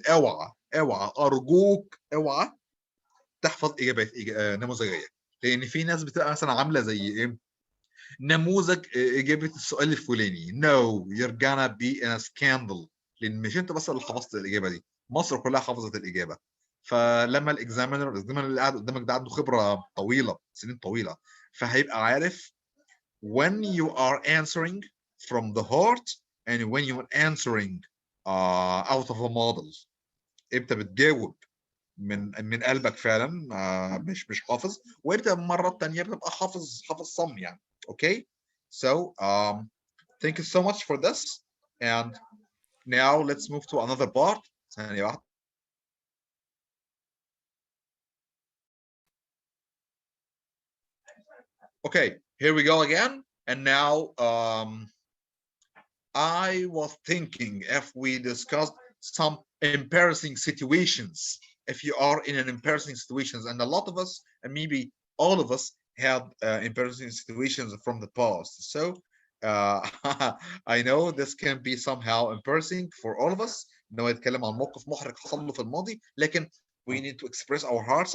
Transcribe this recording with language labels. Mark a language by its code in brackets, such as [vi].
[ar] اوعى ارجوك اوعى تحفظ اجابات نموذجيه، لان في ناس بتبقى مثلا عامله زي ايه، نموذج اجابه السؤال الفلاني. [en] no you're gonna be in a scandal، [ar] لان مش انت بس اللي حفظت الاجابه دي، مصر كلها حفظت الاجابه. فلما الاكزامينر اللي قاعد قدامك ده عنده خبره طويله، سنين طويله، فهيبقى عارف [en] when you are answering from the heart and when you are answering out of a model. [ar] امتى بتجاوب من قلبك فعلا مش حافظ، وامتى مرات تانية بتبقى حافظ صم يعني. [en] okay. so thank you so much for this, and now let's move to another part. [ar] ثانية واحدة. [en] okay, here we go again. And now I was thinking if we discussed some embarrassing situations, if you are in an embarrassing situations, and a lot of us, and maybe all of us, had embarrassing situations from the past. So I know this can be somehow embarrassing for all of us. [ar] إنه يتكلم عن موقف محرج حصل له في الماضي، لكن [en] we need to express our hearts.